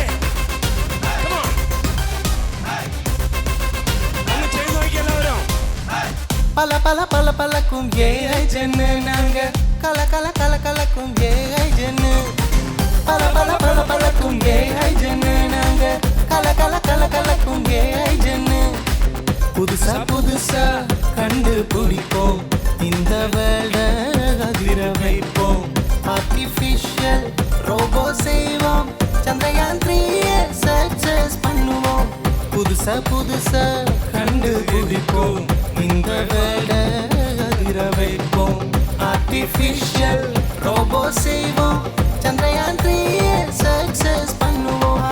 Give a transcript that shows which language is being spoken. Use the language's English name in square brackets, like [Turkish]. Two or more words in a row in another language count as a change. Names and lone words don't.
[Malayalam] കം ഓൺ, ഒന്ന് ചെയ്ത് നോക്കി എല്ലാവരും. [Tamil] பல பல பல பலக்கும் AI ஜன நாங்க கல கல கல கலக்கும் AI ஜன பல பல பல பலக்கும் AI ஜன நாங்க கல கல கல கலக்கும் AI ജന புதுசா புதுசா கண்டு பிடிப்போம் இந்த வேர்ல்ட அதிர வைப்போம் [English] artificial robot [Tamil] செய்வோம் சந்திரயான் 3 சக்சஸ் பண்ணுவோம் புதுசா புதுசா கண்டு பிடிப்போம் இந்த வேர்ல்ட அதிர வைப்போம் [English] artificial robot [Tamil] செய்வோம் சந்திரயான் 3 சக்சஸ் பண்ணுவோம்